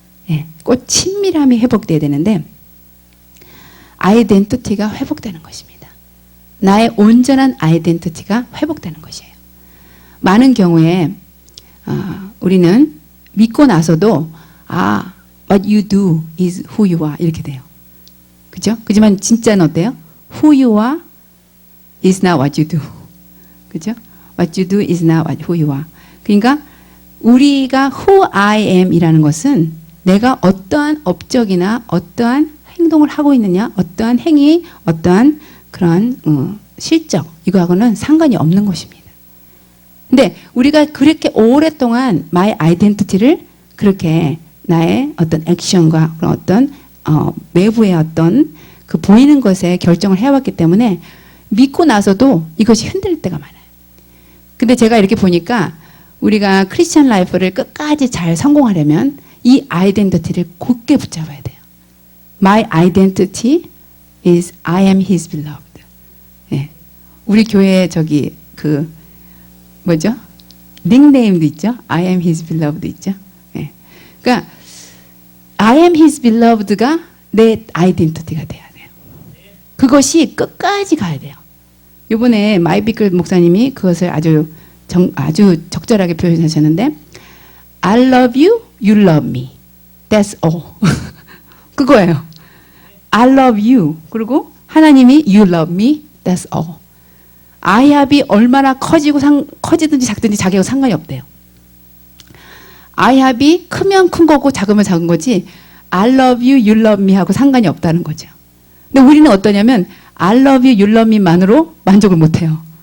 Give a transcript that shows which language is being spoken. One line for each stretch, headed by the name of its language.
Korean: 예, 꼭 친밀함이 회복돼야 되는데 아이덴티티가 회복되는 것입니다. 나의 온전한 아이덴티티가 회복되는 것이에요. 많은 경우에 우리는 믿고 나서도
English: what you do is who you are
Korean: 이렇게 돼요. 그죠? 그지만 진짜는 어때요?
English: Who you are is not what you do.
Korean: 그죠?
English: What you do is not who you are.
Korean: 그러니까 우리가
English: who I am
Korean: 이라는 것은 내가 어떠한 업적이나 어떠한 행동을 하고 있느냐, 어떠한 행위, 어떠한 그런 실적 이거하고는 상관이 없는 것입니다. 근데 우리가 그렇게 오랫동안
English: my identity
Korean: 를 그렇게 나의 어떤 액션과 그런 어떤 외부의 어떤 그 보이는 것에 결정을 해왔기 때문에 믿고 나서도 이것이 흔들릴 때가 많아요. 근데 제가 이렇게 보니까 우리가 크리스찬 라이프를 끝까지 잘 성공하려면 이 아이덴티티를 굳게 붙잡아야 돼요.
English: My identity is I am his beloved.
Korean: 예. 우리 교회 저기 그 뭐죠? 닉네임도 있죠.
English: I am his beloved
Korean: 있죠. 예. 그러니까
English: I am his beloved
Korean: 가 내 아이덴티티가 돼야 돼요. 그것이 끝까지 가야 돼요. 이번에 마이비클 목사님이 그것을 아주 적절하게 표현하셨는데
English: I love you, you love me. That's all.
Korean: 그거예요.
English: I love you.
Korean: 그리고 하나님이
English: you love me. That's all.
Korean: 아이합이 얼마나 커지든지 작든지 자기하고 상관이 없대요. 아이합이 크면 큰 거고 작으면 작은 거지
English: I love you, you love me
Korean: 하고 상관이 없다는 거죠. 근데 우리는 어떠냐면
English: I love you, you love me
Korean: 만으로 만족을 못해요.